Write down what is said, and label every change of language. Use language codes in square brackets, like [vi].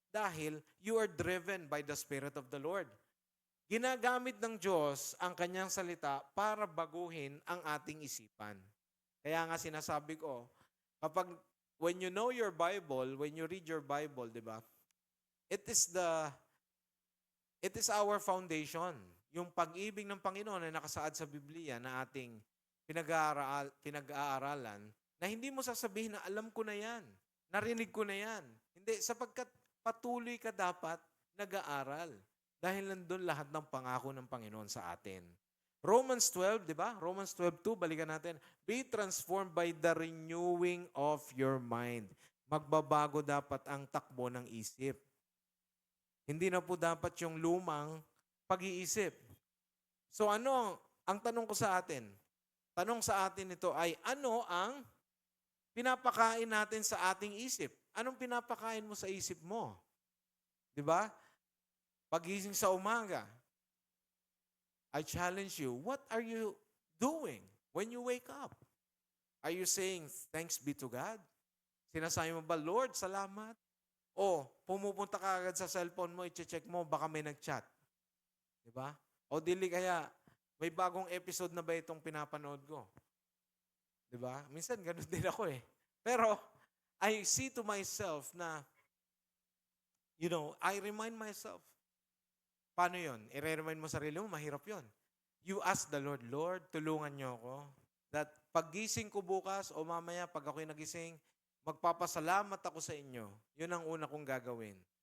[en] Dahil you are driven by the Spirit of the Lord. [tl] Ginagamit ng Diyos ang kanyang salita para baguhin ang ating isipan. Kaya nga sinasabi ko, [en] when you know your Bible, when you read your Bible, di ba? It is our foundation. [tl] Yung pag-ibig ng Panginoon na nakasaad sa Biblia na ating pinag-aaralan, na hindi mo sasabihin na alam ko na yan, narinig ko na yan. Hindi, sapagkat patuloy ka dapat nag-aaral. Dahil nandun lahat ng pangako ng Panginoon sa atin. Romans 12, di ba? Romans 12:2, balikan natin. [en] Be transformed by the renewing of your mind. [tl] Magbabago dapat ang takbo ng isip. Hindi na po dapat yung lumang pag-iisip. So ano, ang tanong ko sa atin, tanong sa atin ito ay, ano ang pinapakain natin sa ating isip? Anong pinapakain mo sa isip mo? [en] Di ba? [tl] Pagising sa umaga, [en] I challenge you, what are you doing when you wake up? Are you saying, thanks be to God? [tl] Sinasabi mo ba, Lord, salamat? O pumupunta ka agad sa cellphone mo, i-check mo, baka may nag-chat. Diba? O dili kaya, may bagong episode na ba itong pinapanood ko? Diba? Minsan, ganun din ako eh. [en] Pero, I see to myself na, I remind myself, [tl] paano yun? I-remind mo sarili mo, mahirap yun. [en] You ask the Lord, Lord, [tl] tulungan niyo ako. That paggising ko bukas o mamaya pag ako'y nagising, magpapasalamat ako sa inyo. Yun ang una kong gagawin.